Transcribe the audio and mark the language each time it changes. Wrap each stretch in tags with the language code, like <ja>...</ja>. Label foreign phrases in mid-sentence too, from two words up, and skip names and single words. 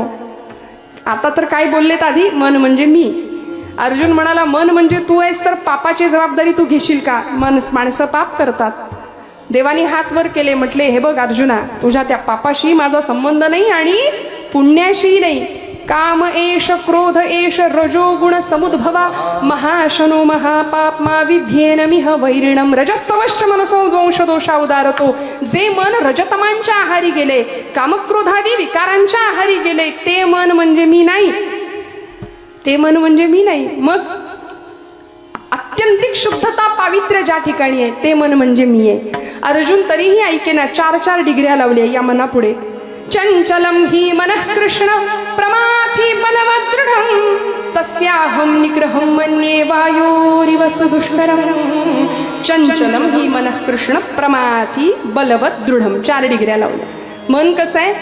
<mr>आता तर काय बोललेत आधी? मन म्हणजे मी. अर्जुन म्हणाला, मन म्हणजे तू आहेस तर पापाची जबाबदारी तू घेशील का? माणसं पाप करतात, देवानी हात वर केले, म्हटले हे बघ अर्जुना, तुझ्या त्या पापाशी माझा संबंध नाही आणि पुण्याशी नाही.</mr> <sa>काम एष क्रोध एष रजोगुण समुद्भवा महाशनो महापाप्मा विध्येन मिह वैरिणम रजस्तवश्च मनसो द्वंश दोषा उदारतो.</sa> <mr>जे मन रजतमांच्या आहारी गेले, कामक्रोधादी विकारांच्या आहारी गेले, ते मन म्हणजे मी नाही. ते मन म्हणजे मी नाही. मग अत्यंतिक शुद्धता पावित्र्य ज्या ठिकाणी आहे ते मन म्हणजे मी आहे. अर्जुन तरीही ऐकेना, 4 डिग्र्या लावल्या या मनापुढे.</mr> <sa>चंचलम हि मनः कृष्ण प्रमाथि बलवदृढं तस्याहं निग्रहं मन्ये वायोरिव सुदुष्करं. चंचलम हि मनः कृष्ण प्रमाथि बलवदृढं</sa> <mr>4 डिग्र्या लावल्या. मन कसं आहे?</mr>